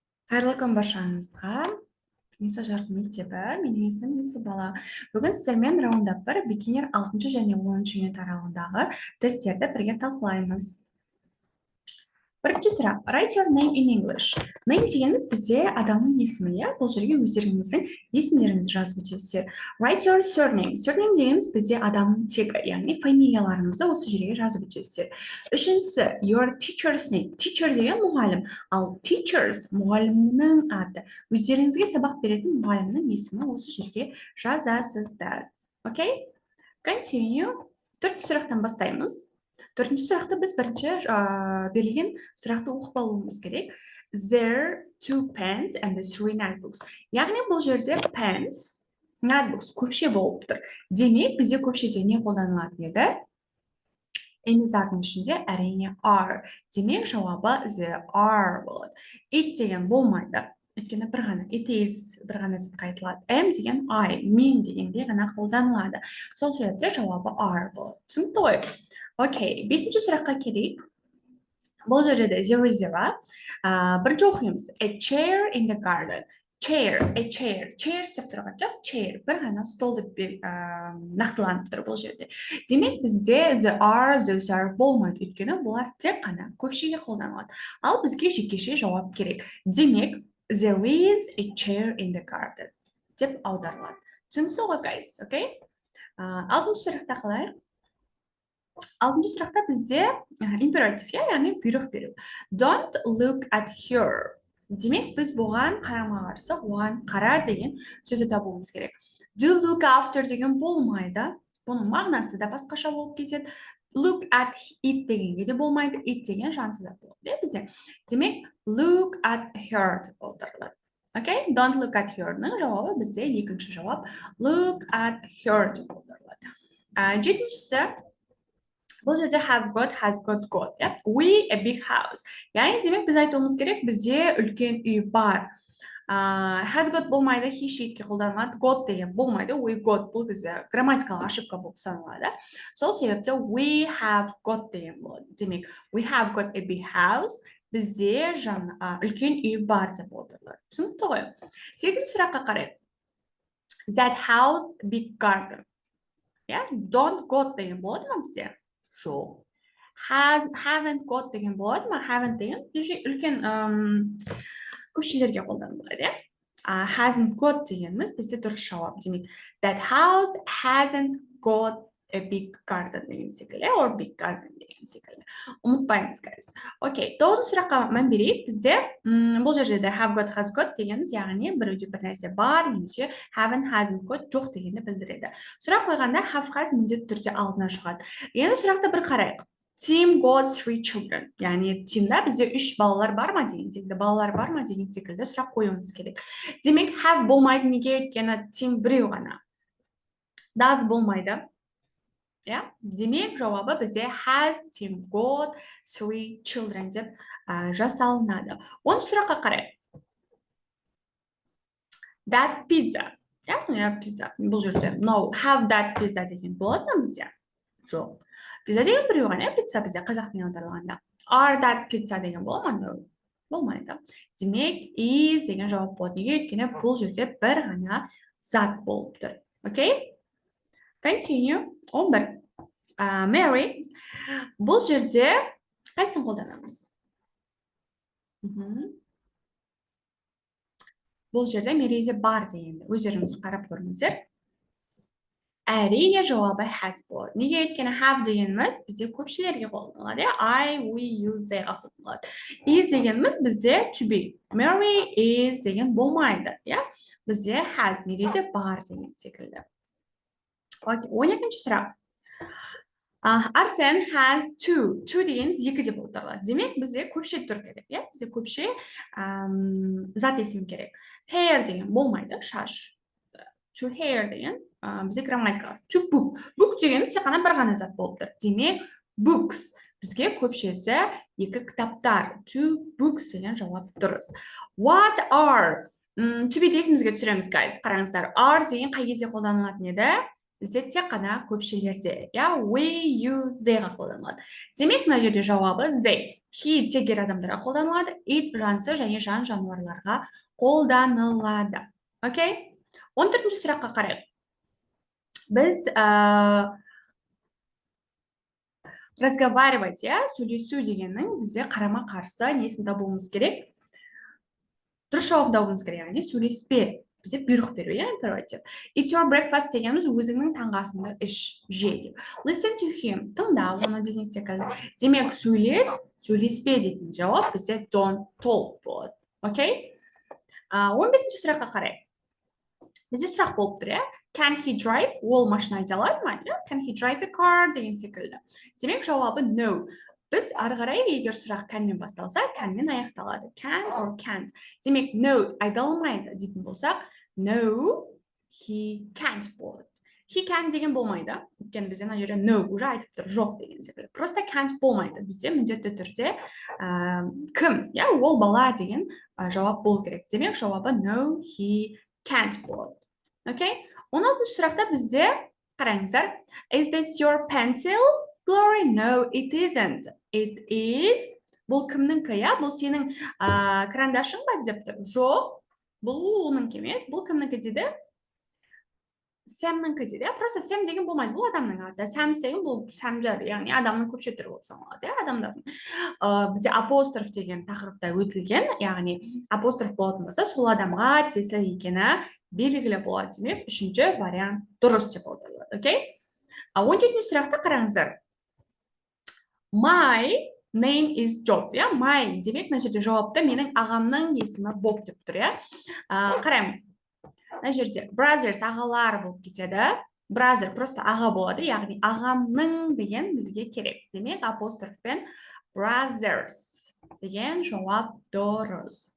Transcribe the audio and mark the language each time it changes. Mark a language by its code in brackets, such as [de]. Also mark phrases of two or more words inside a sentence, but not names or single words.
[kk] Қайырлы күн баршаңызға. Миса жарық мектебі. Менің есімім Миса Бала. Бүгін сіздермен раундап 1 бикинер 6 және 10 юнит аралығындағы тесттерді бірге талқылаймыз. Бірінші сұрақ. [en] Write your name in English. [kk] Name дегеніміз бізде адамның есімі, иә? Бұл жерге өздеріңіздің есімдеріңізді жазып өтесіздер. [en] Write your surname. [kk] Surname дегеніміз бізде адамның тегі, яғни фамилияларыңызды осы жерге жазып өтесіздер. Үшіншісі, [en] your teacher's name. [kk] Teacher деген мұғалім, ал teachers мұғалімнің аты. Өздеріңізге сабақ беретін мұғалімнің есімі осы жерге жазасыздар. [en] Окей? Continue. [kk] Төртінші сұрақтан бастаймыз. Төртінші сұрақты біз бірінші берілген сұрақты оқып алуымыз керек. [en] There 2 pens and 3 notebooks. [kk] Яғни бұл жерде pens, notebooks көпше болып тұр. Демек, бізде көпшеде не қолданылатын еді? Эмизардың ішінде әрине are. Демек, жауабы [en] there are [kk] болады. It деген болмайды. Өйткені бір ғана [en] it is [kk] бір ғана сәтке айтылады. Am деген I, мен дегенде ғана қолданылады. Сол себепте жауабы are болады. Түсінікті ғой? Окей, бесінші сұраққа келейік. Бұл жерде де [en] there is zero. [kk] Бірінші оқимыз. [en] A chair in the garden. Chair, a chair. [kk] Chair деп тұрған жоқ, chair. Бір ғана стол деп нақтыланып тұр бұл жерде. Демек, бізде [en] there are, those are [kk] болмайды. Өйткені бұлар тек қана көпшеге қолданылады. Ал бізге жекеше жауап керек. Демек, [en] there is a chair in the garden [kk] деп аударылады. Түсінікті ғой, guys, окей? Алтыншы сұрақта қалайық? Алтыншы сұрақта бізде императив, яғни бұйрық беру. [en] Don't look at her. [kk] Демек, біз бұған қарама қарсы, оған қара деген сөзді табуымыз керек. [en] Do look after [kk] деген болмайды. Бұның мағынасы да басқаша болып кетеді. [en] Look at it [kk] дегенге де болмайды. It деген жансыз зат болады бізде. Демек, [en] look at her [kk] деп аударылады. Окей? [en] Don't look at her- [kk] ның жауабы бізде екінші жауап. [en] Look at her [kk] деп аударылады. Жетіншісі, бұл жерде [en] have got, has got. We a big house. [kk] Яғни демек біз айтуымыз керек, бізде үлкен үй бар. [en] Has got [kk] болмайды, [en] he she'тке [kk] қолданылады. Got деген болмайды. [en] We got [kk] бұл бізде грамматикалық ошибка болып саналады. Сол себепте [en] we have got [kk] деген болады. Демек, [en] we have got a big house. [kk] Бізде үлкен үй бар деп отырылады. Түсінікті ғой? Сегізінші сұраққа қарайық. [en] That house big garden. Don't got [kk] деген болады ма бізде? Жоқ. [en] Haven't got [kk] деген болады ма? Haven't деген үлкен көпшелерге қолданылады. [en] Hasn't got [kk] дегеніміз бізде дұрыс жауап. Демек, [en] that house hasn't got a big garden [kk] деген секілді, [en] or big garden [kk] деген секілді. Ұмытпаймыз, guys. Окей, 9 сұраққа мән берейік. Бізде бұл жерде де [en] have got, has got [kk] дегеніміз, яғни біреуде бір нәрсе бар, немесе [en] haven't, hasn't got [kk] жоқ дегенді білдіреді. Сұрақ қойғанда [en] have, has [kk] міндетті түрде алдына шығады. Енді сұрақты бір қарайық. [en] Tim got 3 children. [kk] Яғни Тимда бізде 3 балалар бар ма деген секілді, балалар бар ма деген секілді сұрақ қоюымыз керек. Демек, have болмайды, неге? Өйткені Тим біреу ғана. Does болмайды. Демек, жауабы бізде [en] has Tim got 3 children [kk] деп жасалынады. 10 сұраққа қарайық. [en] That pizza. Pizza. [kk] Бұл жерде [en] no, have that pizza [kk] деген болады ма бізде? Жоқ. Pizza деген біреу ғана, pizza бізде қазақ тіліне аударылғанда. [en] Are that pizza [kk] деген болады ма? Болмайды. Демек, is деген жауап болады. Неге? Өйткені бұл жерде бір ғана зат болып тұр. [en] Окей? Continue. 11. [kk] Mary. Бұл жерде қайсысын қолданамыз? Бұл жерде Mary'де бар дегенді. Өздеріңіз қарап көріңіздер. Әрине жауабы has болады. Неге? Өйткені have дегеніміз бізде көпшелерге қолданылады. [en] I, we, you, [kk] theyға қолданылады. Is дегеніміз бізде [en] to be. Mary is [kk] деген болмайды. Бізде has, Mary'де бар деген секілді. 12-ші сұрақ. Арсен has 2. 2 дегеніміз 2 деп аударылады. Демек, бізде көпше түр керек. Бізде көпше зат есім керек. Hair деген болмайды, шаш. [en] To hair [kk] деген бізде грамматикалық. [en] To book. [kk] Book дегеніміз тек қана бір ғана зат болып тұр. Демек, books. Бізге көпшесі 2 кітаптар. [en] To books [kk] деген жауап дұрыс. [en] What are? To be [kk] есімізге түсіреміз, guys. Қараңыздар. Are деген қай кезде қолданылатын еді? Бізде тек қана көпшелерде. [en] We, you, [kk] theyға қолданылады. Демек, мына жерде жауабы they. He тек ер адамдарға қолданылады. It жансыз және жан жануарларға қолданылады. Окей? 14-ші сұраққа қарайық. Біз разговаривать, сөйлесу дегеннің бізде қарама-қарсы несін табуымыз керек? Дұрыс жауабын табуымыз керек, яғни сөйлеспе. Бізде бұйрық беру, императив. [en] Eat your breakfast [kk] дегеніміз өзіңнің таңғы асыңды іш, же деп. [en] Listen to him, [kk] тыңда оны деген секілді. Демек, сөйлеспе дейтін жауап бізде [en] don't talk [kk] болады. Окей? 15-ші сұраққа қарай. Бізде сұрақ болып тұр, [en] Can he drive? [kk] Ол машина айта алады ма? [en] Can he drive a car? [kk] Деген секілді. Демек, жауабы no. Біз ары қарай егер сұрақ canмен басталса, canмен аяқталады. [en] Can or can't. [kk] Демек, no, айта алмайды дейтін болсақ, [en] no, he can't болады. He can [kk] деген болмайды. Өйткені бізде мына жерде no уже айтып тұр, жоқ деген секілді. Просто can't болмайды. Бізде міндетті түрде кім, ол бала деген жауап болу керек. Демек, жауабы [en] no, he can't [kk] болады. Окей? 16-ші сұрақта бізде қараңыздар. [en] Is this your pencil? Glory, no, it isn't. It is. [kk] Бұл кімніңкі, бұл сенің карандашың ба деп тұр? Жоқ, бұл оныңкі емес. Бұл кімніңкі дейді? Сэмніңкі дейді. Просто Сэм деген болмайды. Бұл адамның аты. Сэм деген бұл сәмдер, яғни адамның көпше түрі болып саналады, адамдардың. Бізде апостроф деген тақырыпта өтілген, яғни апостроф болатын болса, сол адамға тиесілі екені белгілі болады. Демек, үшінші вариант дұрыс деп отырылады. Окей? 17-ші сұрақта қараңыздар. [en] My name is Job. [kk] My демек, мына жерде жауапты менің ағамның есімі Боб деп тұр. Қараймыз. Мына жерде brothers ағалар болып кетеді. Brother просто аға болады, яғни ағамның деген бізге керек. Демек, апострофпен brothers деген жауап дұрыс.